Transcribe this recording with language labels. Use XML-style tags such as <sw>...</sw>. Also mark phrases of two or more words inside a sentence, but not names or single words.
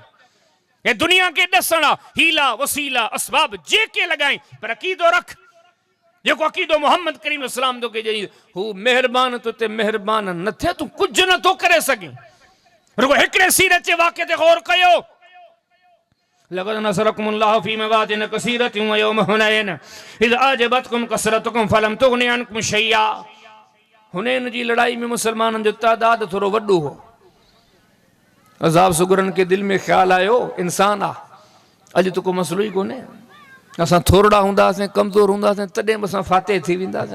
<sd>हे दुनिया खे ॾसण हीला वसीला असबाब जेके लॻाई, पर अक़ीदो रख, जेको अक़ीदो मोहम्मद करीम इस्लाम तोखे ॾेई, हू महिरबान तो ते महिरबान न थिए, तूं कुझु नथो करे सघीं। रुगो हिकिड़े सीरत जे वाक़े ते गौर कयो।</sd> <ar>لقد نصركم الله في مواطن كثيرة ويوم حنين إذ أعجبتكم كثرتكم فلم تغن عنكم شيئا.</ar> <sd>हुनैन जी लड़ाई में मुसलमाननि जो तादाद थोरो वॾो हो। अज़ाब सुगरनि खे दिलि में ख़्यालु आयो, इंसान आहे, अॼु त को मसइलो ई कोन्हे। असां थोरा हूंदासीं, कमज़ोर हूंदासीं, तॾहिं बि असां फाते थी वेंदासीं।</sd>